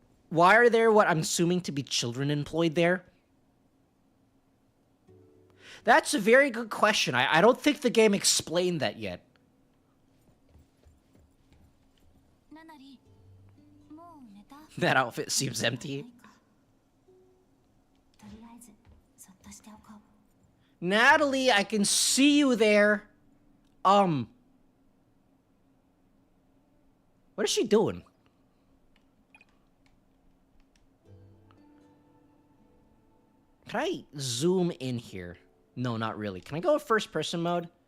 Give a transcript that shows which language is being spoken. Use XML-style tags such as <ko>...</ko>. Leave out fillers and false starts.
<en>Why are there what I'm assuming to be children employed there? That's a very good question. I don't think the game explained that yet.</en> <ja>ナナリもう寝た</ja> <en>That outfit seems empty.</en> <ja>とりあえずそっとしておこう</ja> <en>Natalie, I can see you there. What is she doing? Can I zoom in here? No, not really. Can I go first person mode?</en>